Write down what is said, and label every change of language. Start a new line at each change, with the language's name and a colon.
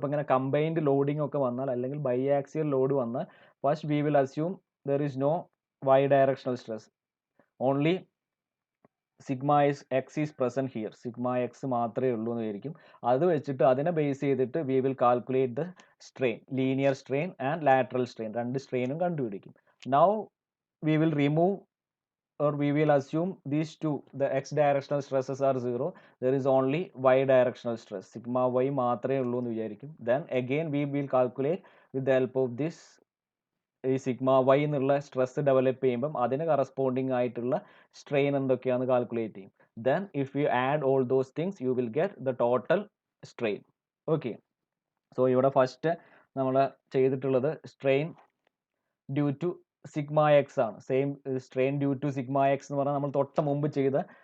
Malayalam: ഇപ്പോൾ ഇങ്ങനെ combined loading ഒക്കെ വന്നാൽ, അല്ലെങ്കിൽ ബൈ ആക്സിയൽ ലോഡ് വന്നാൽ,
English: First we will assume there is no y directional stress, only sigma x is present here.
Malayalam: Sigma X മാത്രമേ ഉള്ളൂ എന്ന് വിചാരിക്കും. അത് വെച്ചിട്ട് അതിനെ ബേസ് ചെയ്തിട്ട്
English: We will calculate the strain, linear strain and lateral strain.
Malayalam: 2 സ്ട്രെയിനും കണ്ടുപിടിക്കും.
English: now we will remove or we will assume these two, the x directional stresses are 0, there is only y directional stress, sigma y
Malayalam: മാത്രമേ ഉള്ളൂ എന്ന് വിചാരിക്കും.
English: Then again we will calculate with the help of this
Malayalam: ഈ sigma Y എന്നുള്ള stress develop ചെയ്യുമ്പം അതിന് corresponding ആയിട്ടുള്ള strain എന്തൊക്കെയാണെന്ന് കാൽക്കുലേറ്റ് ചെയ്യും.
English: Then if you add all those things you will get the total strain.
Malayalam: Okay, so ഇവിടെ first നമ്മൾ ചെയ്തിട്ടുള്ളത് strain due to sigma X ആണ്. Same strain due to sigma X എന്ന് പറഞ്ഞാൽ നമ്മൾ തൊട്ട് മുമ്പ് ചെയ്ത